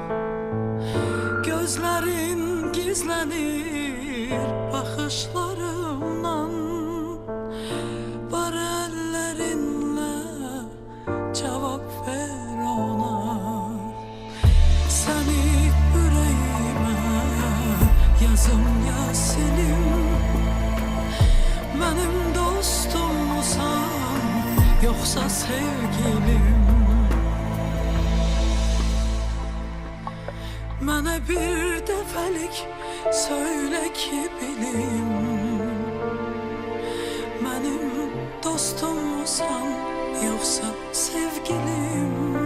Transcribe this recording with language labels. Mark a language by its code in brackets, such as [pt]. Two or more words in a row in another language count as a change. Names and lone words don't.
[tr] Gözlerin gizlenir bakışlarımdan, bari ellerinle cevap ver ona. Seni yüreğime yazım Yasin'im, benim dostum musan yoksa sevgilim. [az] Mənə bir dəfəlik söylə ki bilim, mənim dostumsan yoxsa sevgilim.